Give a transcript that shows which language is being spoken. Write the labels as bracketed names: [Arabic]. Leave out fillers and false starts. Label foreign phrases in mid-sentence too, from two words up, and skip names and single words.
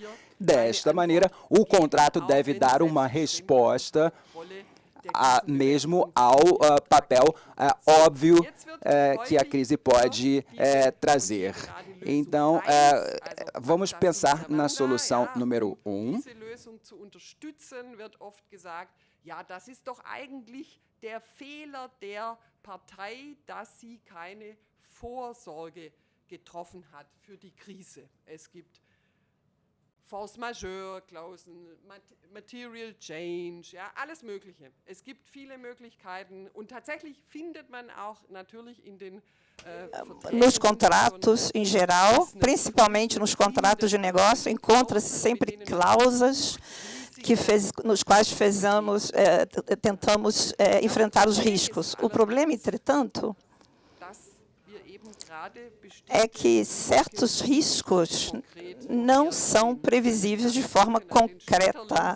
[Portuguese] Desta maneira, o contrato deve dar uma resposta mesmo ao papel óbvio que a crise pode trazer. Então, vamos pensar na solução número 1. [German] Das ist doch eigentlich der Fehler der Partei, dass sie keine Vorsorge getroffen hat für die Krise. Es gibt [French] Force Majeure, [German] Klausen, [English] Material Change, [German] ja, alles Mögliche. Es gibt viele Möglichkeiten und tatsächlich findet man auch natürlich in den [Portuguese] nos contratos em geral, principalmente nos contratos de negócio, encontra-se sempre cláusulas nos quais tentamos enfrentar os riscos. O problema, entretanto, é que certos riscos não são previsíveis de forma concreta.